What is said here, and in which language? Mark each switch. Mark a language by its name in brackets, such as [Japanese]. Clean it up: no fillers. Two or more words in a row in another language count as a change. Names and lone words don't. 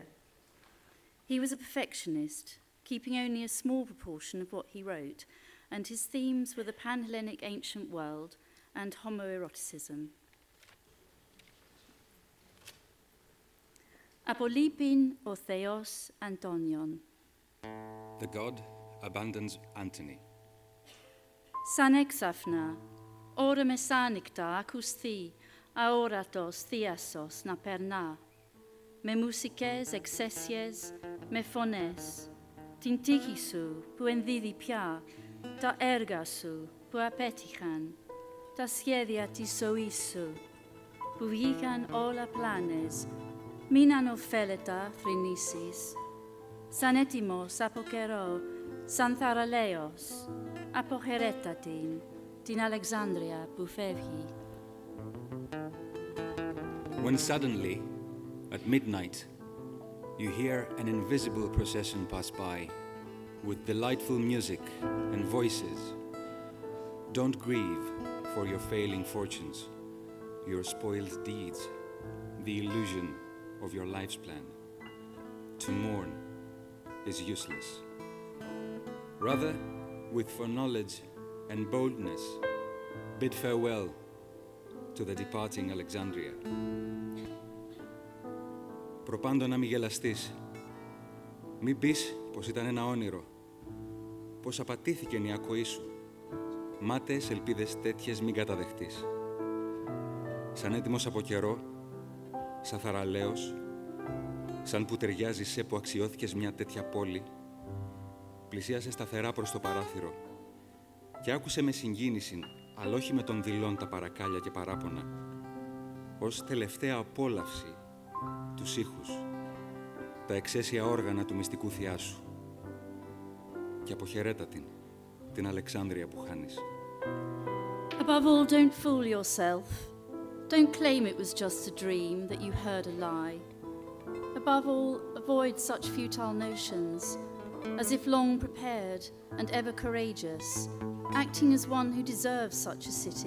[English] He was a perfectionist, keeping only a small proportion of what he wrote, and his themes were the Pan-Hellenic ancient world and homoeroticism. [Greek] Απολείπειν ο Θεός Αντώνιον. The god abandons Antony. Σαν έξαφνα, ώρα μεσάνυχτα ακουστεί αόρατος θείασος να περνά, με μουσικές εξαίσιες, με φωνές, την τύχη σου που ενδίδει πια, τα έργα σου που απέτυχαν, τα σχέδια της ζωής σου, που βγήκαν όλα πλάνες, μην ανοφέλετα θρηνήσεις, σαν έτοιμος από καιρό, σαν θαραλέος, αποχαιρέτα την Αλεξάνδρεια που φεύγει. [English] When suddenly, at midnight, you hear an invisible procession pass by with delightful music and voices. Don't grieve for your failing fortunes, your spoiled deeds, the illusion of your life's plan. To mourn is useless. Rather, with foreknowledge and boldness, bid farewell to the departing Alexandria. [Greek] Προπάντο να μη γελαστείς. Μην πεις πως ήταν ένα όνειρο, πως απατήθηκε η ακοή σου. Μάταιες ελπίδες τέτοιες μην καταδεχτείς. Σαν έτοιμος από καιρό, σαν θαραλέος, σαν που ταιριάζει σε που αξιώθηκες μια τέτοια πόλη, πλησίασε σταθερά προς το παράθυρο και άκουσε με συγκίνηση, αλλά όχι με τον δειλόν τα παρακάλια και παράπονα, ως τελευταία απόλαυση τους ήχους, τα εξαίσια όργανα του μυστικού θεία σου. Και αποχαιρέτα την Αλεξάνδρεια που χάνεις. [English] Above all, don't fool yourself. Don't claim it was just a dream, that you heard a lie. Above all, avoid such futile notions, as if long prepared and ever courageous, acting as one who deserves such a city.